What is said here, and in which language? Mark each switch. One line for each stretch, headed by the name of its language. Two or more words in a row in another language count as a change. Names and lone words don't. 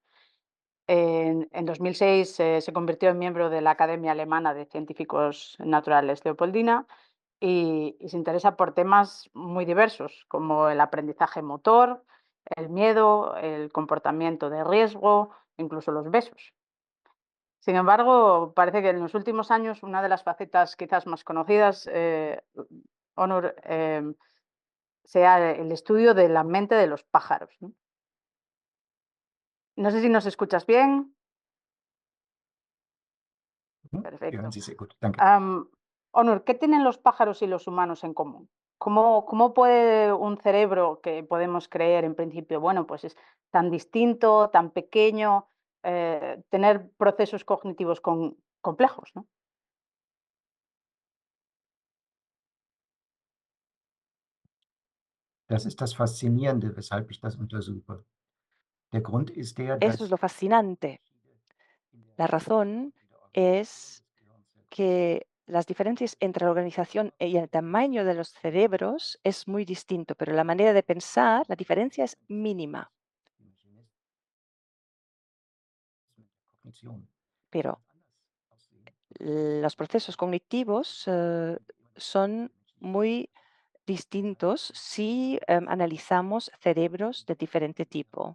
Spanish: En 2006 se convirtió en miembro de la Academia Alemana de Científicos Naturales Leopoldina y se interesa por temas muy diversos, como el aprendizaje motor, el miedo, el comportamiento de riesgo, incluso los besos. Sin embargo, parece que en los últimos años una de las facetas quizás más conocidas, Onur, sea el estudio de la mente de los pájaros, ¿no? No sé si nos escuchas bien.
German: Ja,
Spanish: Perfecto.
German: Sie sehr gut, danke.
Spanish: Onur, ¿qué tienen los pájaros y los humanos en común? ¿Cómo puede un cerebro que podemos creer en principio, bueno, pues es tan distinto, tan pequeño, tener procesos cognitivos complejos, ¿no?
German: Das ist das Faszinierende, weshalb ich das untersuche. Der Grund ist der,
Spanish: Eso es
German: dass
Spanish: lo fascinante. La razón es que las diferencias entre la organización y el tamaño de los cerebros es muy distinto, pero la manera de pensar, la diferencia es mínima. Pero los procesos cognitivos son muy distintos si analizamos cerebros de diferente tipo.